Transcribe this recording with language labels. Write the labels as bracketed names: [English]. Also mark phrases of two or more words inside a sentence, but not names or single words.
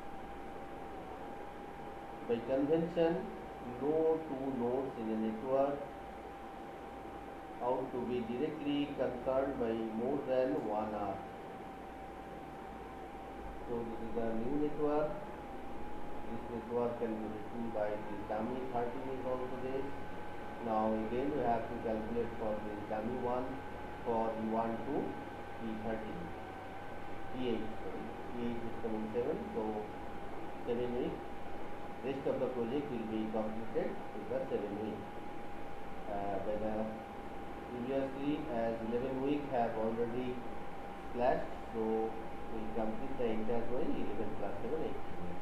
[English] By convention, no two nodes in a network ought to be directly concerned by more than one arc. So this is a new network. This network can be written by the dummy 13 is also there. Now again we have to calculate for the dummy 1 for E1 to E13. E8, sorry. E8 is coming 7, so 7 weeks. Rest of the project will be completed with the 7 weeks. Previously, as 11 weeks have already flashed, so we complete the entire project 11 plus 7, 18 weeks.